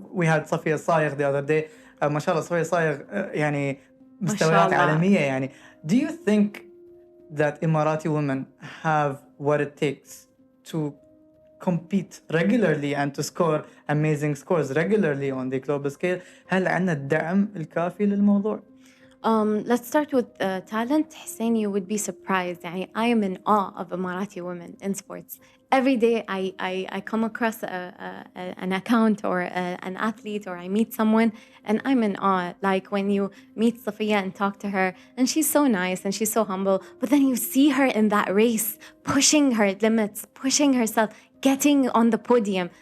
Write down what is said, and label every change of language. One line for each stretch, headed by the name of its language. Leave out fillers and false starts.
English: We had Safiya Al Sayegh the other day. MashaAllah, Safiya Al Sayegh
Arabic: يعني مستويات عالمية يعني.
English: Do you think that Emirati women have what it takes to compete regularly and to score amazing scores regularly on the global scale?
Arabic: هل عندنا الدعم الكافي للموضوع؟
English: Let's start with talent. Hussein, you would be surprised. I am in awe of Emirati women in sports. Every day I come across an account or an athlete, or I meet someone and I'm in awe. Like when you meet Safiya and talk to her, and she's so nice and she's so humble, but then you see her in that race, pushing her limits, pushing herself, getting on the podium.